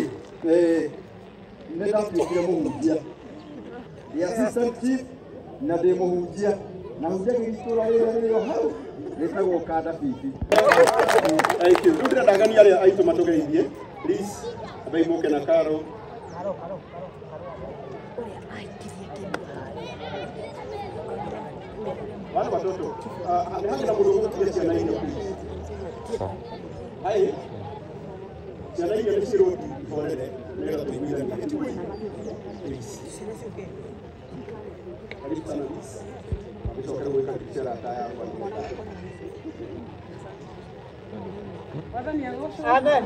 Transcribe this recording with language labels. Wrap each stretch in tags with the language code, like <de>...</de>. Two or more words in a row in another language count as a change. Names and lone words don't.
<ki>Nĩ ndatuĩkire mũhunjia, ndĩ</ki> <en>assistant chief</en> <ki>na ndĩ mũhunjia na hunjagia itũra rĩrĩ hau rĩtagwo Kanda Bibi.</ki> <en>Thank you.</en> <ki>Rĩu ndĩrendagania arĩa aitũ matũgeithie. Please, ambai mũke na Karo.</ki> <sw>Wale watoto,</sw> <ki>hana mũndũ ũgũtiga ciana icio please. Hai. Ciana icio nĩ cirũti iborere nĩgetha tũiguithanie.</ki> <sw>Karibu sana Miss.</sw> <ki>Nĩcoke gwĩka bicara ta yakwa. Wathani agocwo. Amen.</ki>